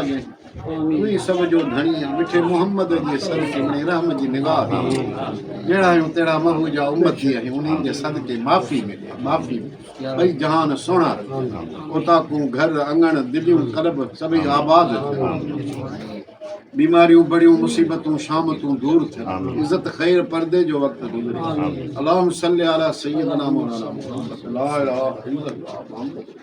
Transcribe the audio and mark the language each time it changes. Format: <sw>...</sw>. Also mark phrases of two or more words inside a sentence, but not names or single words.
<sd>आहिनि तूं ई सभ जो धणी आहे मिठे मोहम्मद जे सदके में रहम जी निगाह जहिड़ा आहियूं तहिड़ा महू जा उम्मती आहियूं उन्हनि जे सदके माफ़ी मिले माफ़ी ॿई जहान सुहिणा उताकूं घर अंगण दिलियूं कल्ब सभई आबाद बीमारियूं बड़ियूं मुसीबतूं शामतूं दूर थियनि इज़त ख़ैर पर्दे जो वक़्तु गुज़रे</sd> <ar>اللهم صل على سيدنا مولانا محمد لا إله إلا الله.</ar>